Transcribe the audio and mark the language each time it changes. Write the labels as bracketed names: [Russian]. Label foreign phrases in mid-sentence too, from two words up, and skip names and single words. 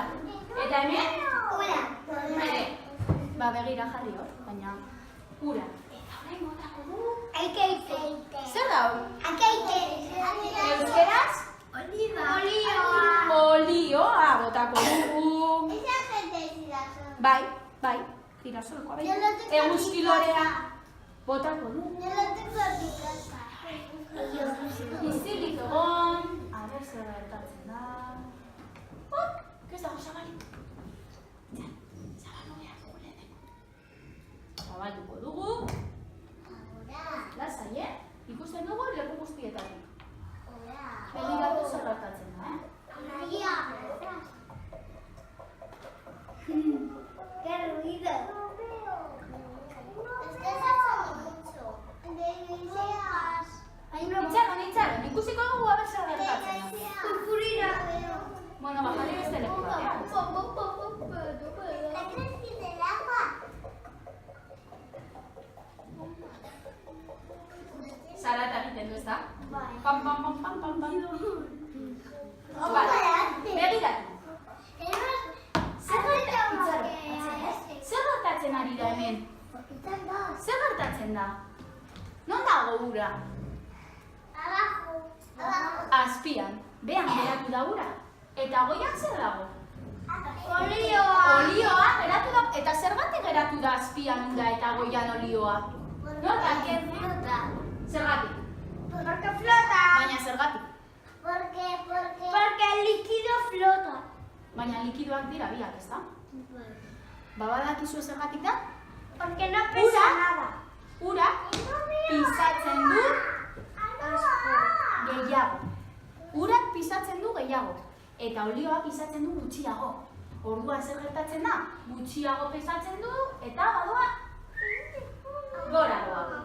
[Basque] Eta hemen? Ura. Ere. Begira jarri hor, baina ura. Eta orain botako dugu. Akeite. Zer da hor? Akeite. Euskeraz? Olioa. Olioa botako dugu. [Spanish] Esa gente zirazo. [Basque] Bai, girasolkoa bai. Eguzkilorea botako dugu. [Spanish] Yo lo tengo en mi casa. [Basque] Izilik egon. [Spanish] A ber, [Basque] zer gertatzen da. Ez dago zabalik. Zabaldu behar dugu lehenengo. Zabalduko dugu. Lasai, ikusten dugu leku guztietatik. Begiratu zer gertatzen da, [Spanish] María. Qué ruido. Estás haciendo mucho. [Basque] Itxaron, ikusiko dugu [Spanish] a ber [Basque] zer gertatzen da. Purpurina. Bueno, jarri beste leku batean. [Spanish] ¿La crees del agua? [Basque] Zarata egiten du, ezta? Bai. Pam. Begiratu. Zer gertatzen ari da hemen? Zer gertatzen da? Non dago ura? Abajo. Azpian. Behan geratu da ura. Eta goian zer dago? Olioa. Olioa geratu da. Eta zergatik geratu da azpian ura eta goian olioa? [Spanish] Porque flota. [Basque] Zergatik? [Spanish] Porque flota. [Basque] Baina zergatik? [Spanish] Porque el líquido flota. [Basque] Baina likidoak dira biak, ezta? Badakizu zergatik da? [Spanish] Porque no pesa nada. [Basque] Urak pisatzen du gehiago. Urak pisatzen du gehiago. Eta olioak pisatzen du gutxiago. Orduan zer gertatzen da? Gutxiago pisatzen du eta badoa gora doa.